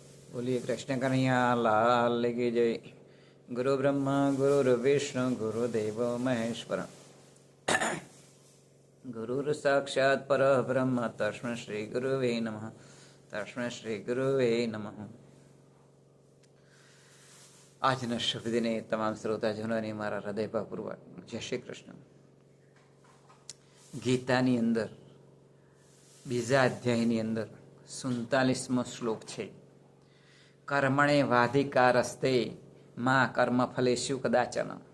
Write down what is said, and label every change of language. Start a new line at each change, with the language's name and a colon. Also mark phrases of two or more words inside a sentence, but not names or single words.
Hindi: बोलिए कृष्ण कन्हैया लाल की जय।
Sanskrit: गुरु ब्रह्मा गुरु विष्णु गुरुदेव महेश्वर गुरुर साक्षात् परब्रह्म तस्मै श्री गुरुवे नमः। तस्मै श्री गुरुवे नमः।
Gujarati: આજના શુભ દિને તમામ શ્રોતાજનોને મારા હૃદયપૂર્વક જય શ્રી કૃષ્ણ. ગીતાની અંદર બીજા અધ્યાયની અંદર 47મો શ્લોક છે.
Sanskrit: कर्मण्ये वाधिकारस्ते मा कर्मफलेषु कदाचन.